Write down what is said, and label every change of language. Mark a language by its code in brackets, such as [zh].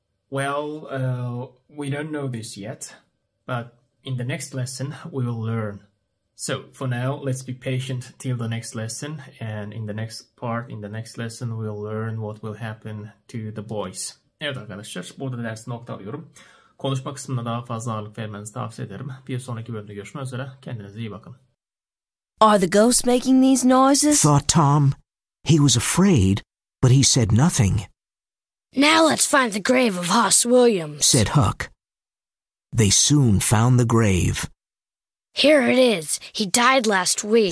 [en] Well, we don't know this yet, but in the next lesson we will learn. So for now, let's be patient till the next lesson, and in the next part, in the next lesson, we'll learn what will happen to the boys. [tr] Evet arkadaşlar, burada dersi noktalıyorum. Konuşma kısmına daha fazla ağırlık vermenizi tavsiye ederim. Bir sonraki bölümde görüşmek üzere. Kendinize iyi bakın. [en] Are the ghosts making these noises? Thought Tom. He was afraid, but he said nothing. Now let's find the grave of Hoss Williams, Said Huck. They soon found the grave. Here it is. He died last week,